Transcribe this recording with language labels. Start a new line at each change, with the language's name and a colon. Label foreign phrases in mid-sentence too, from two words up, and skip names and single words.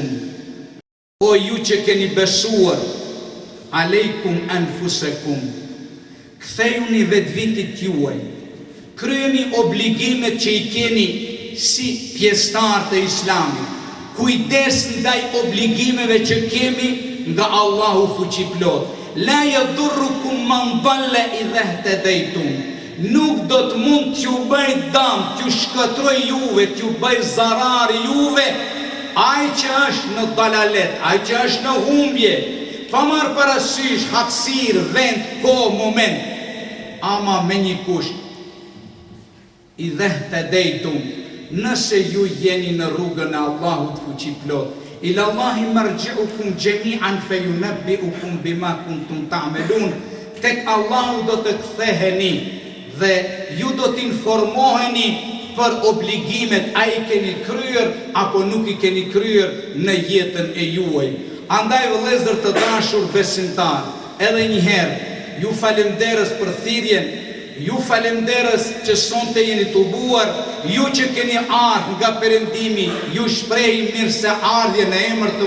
Albanian: O ju që keni besuar,
Arabic: عليكم أنفسكم.
Albanian: Kthejuni vetvitit juaj. Kryeni obligimet që i keni si pjesëtar të Islamit. Kujdes ndaj obligimeve që kemi nga Allahu fuqiplot.
Arabic: لا يضركم من ضل إذا اهتديتم.
Albanian: Nuk do të mund t'ju bëj dëm, t'ju shkëtroj juve, t'ju bëj zarar juve, ai që është në dalalet, ai që është në humbje, pa marrë parasysh hapësirë, vend, kohë, moment, ama me një kusht.
Arabic: إذا اهتديتم,
Albanian: nëse ju jeni në rrugën e Allahut fuqiplot,
Arabic: إلى الله مرجعكم جميعا فينبئكم بما كنتم تعملون.
Albanian: Tek Allahu do të ktheheni dhe ju do t'informoheni për obligimet a i keni kryer apo nuk i keni kryer në jetën e juaj. Andaj vëllezër të dashur besimtar, edhe njëherë ju falemderës për thirrjen, ju falemderës që sonte jeni tubuar, ju që keni ardhur nga perëndimi, ju shprehi mirëseardhje në emër të